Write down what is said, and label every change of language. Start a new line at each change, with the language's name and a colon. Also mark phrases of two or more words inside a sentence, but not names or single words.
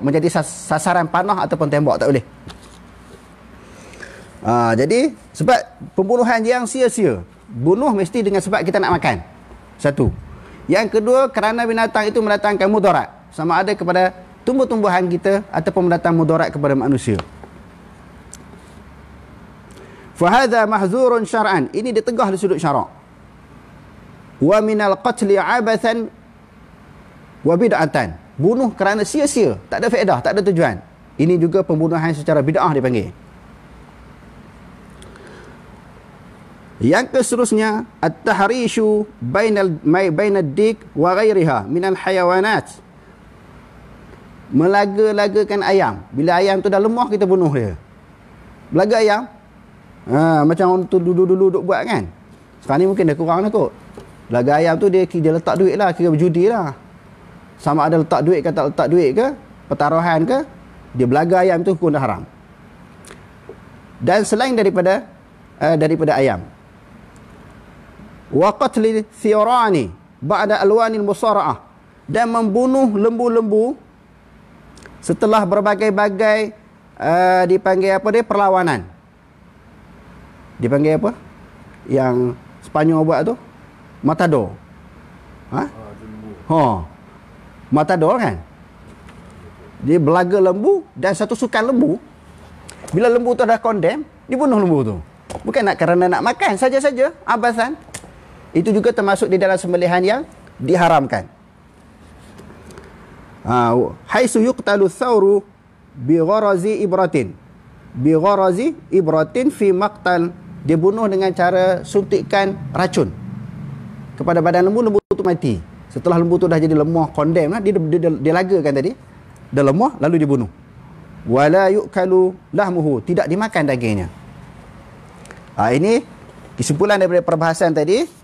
Malay: Menjadi sasaran panah ataupun tembak, tak boleh. Jadi sebab pembunuhan yang sia-sia, bunuh mesti dengan sebab kita nak makan. Satu. Yang kedua, kerana binatang itu mendatangkan mudarat, sama ada kepada tumbuh-tumbuhan kita ataupun mendatang mudarat kepada manusia.
Arabic: فهذا محظور شرعا,
Malay: ini ditegah di sudut syarak.
Arabic: ومن القتل عبثا وبدعة,
Malay: bunuh kerana sia-sia, tak ada faedah, tak ada tujuan. Ini juga pembunuhan secara bid'ah dipanggil. Yang keseterusnya,
Arabic: التحريش بين الديك وغيرها من الحيوانات,
Malay: melaga-lagakan ayam. Bila ayam tu dah lemah, kita bunuh dia. Belaga ayam, macam orang tu dulu-dulu duk buat kan. Sekarang ni mungkin dah kurang dah kot. Belaga ayam tu dia letak duit lah, kira berjudi lah. Sama ada letak duit ke tak letak duit ke, pertaruhan ke, dia belaga ayam tu hukum dah haram. Dan selain daripada ayam,
Arabic: وقتل الثيران بعد ألوان المصارعة,
Malay: dan membunuh lembu-lembu setelah berbagai-bagai dipanggil apa dia, perlawanan. Dipanggil apa? Yang Sepanyol buat tu? Matador. Matador kan? Dia belaga lembu dan satu sukan lembu. Bila lembu tu dah condemn, dibunuh lembu tu. Bukan nak kerana nak makan saja-saja, abasan. Itu juga termasuk di dalam sembelihan yang diharamkan.
Arabic: حيث يقتل الثور بغرز إبرة. بغرز إبرة في مقتل.
Malay: Dia bunuh dengan cara suntikkan racun kepada badan lembu, lembu tu mati. Setelah lembu tu dah jadi lemah, condemn lah, dia lagakan tadi. Dah lemah, lalu dibunuh.
Arabic: ولا يؤكل لحمه,
Malay: tidak dimakan dagingnya. Ini kesimpulan daripada perbahasan tadi.